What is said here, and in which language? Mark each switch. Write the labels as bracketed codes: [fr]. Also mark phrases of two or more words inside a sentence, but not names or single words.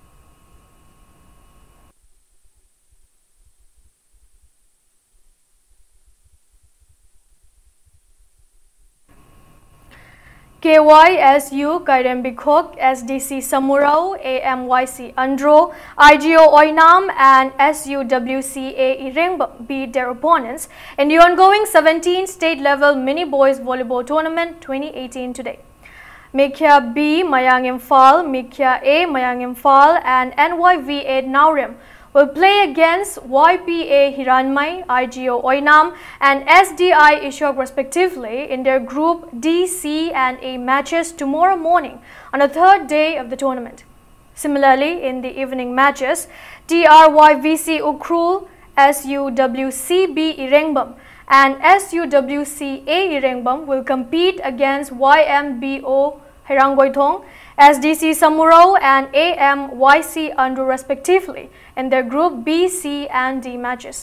[en] KYSU Kairembikok, SDC Samurao, AMYC Andro, IGO Oinam and SUWCA Irengbam beat their opponents in the ongoing 17 state-level mini boys volleyball tournament 2018 today. Mikya B Mayang Imphal, Mikya A Mayang Imphal and NYV8 Naurim will play against YPA Hiranmai, IGO Oinam and SDI Ishok respectively in their Group D, C and A matches tomorrow morning on the third day of the tournament. Similarly, in the evening matches, TRYVC Ukrul, SUWCB Irengbam and SUWCA Irengbam will compete against YMBO Herangoithong, SDC Samurao and AMYC Andro respectively in their Group B, C and D matches.